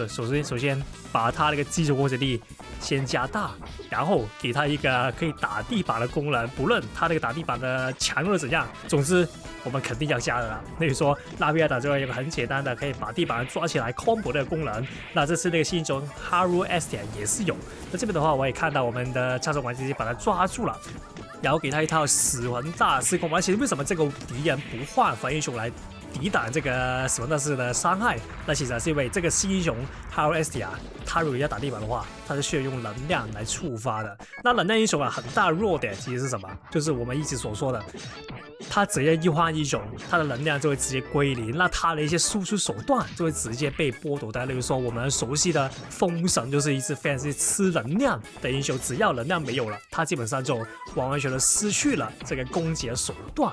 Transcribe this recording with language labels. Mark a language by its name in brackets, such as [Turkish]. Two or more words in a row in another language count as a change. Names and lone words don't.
[Chinese] 首先把他那個基礎攻擊力先加大，然後給他一個可以打地板的功能，不論他那個打地板的強弱怎樣，總之我們肯定要加的啦。例如說拉比亞打就有一個很簡單的可以把地板抓起來 combo 的功能，那這次那個新英雄 Haru Estia 也是有。那這邊的話我也看到我們的超手玩家把他抓住了，然後給他一套死魂大師功能。其實為什麼這個敵人不換反英雄來抵擋這個死魂大師的傷害？那其實是因為這個新英雄 Haru Estia 他如果要打地板的話，他是需要用能量來觸發的。那能量英雄啊，很大的弱點其實是什麼？就是我們一直所說的，他只要一換英雄，他的能量就會直接歸零，那他的一些輸出手段就會直接被剝夺的。例如說我們熟悉的風神就是一隻非常吃能量的英雄，只要能量沒有了，他基本上就完全的失去了這個攻擊的手段。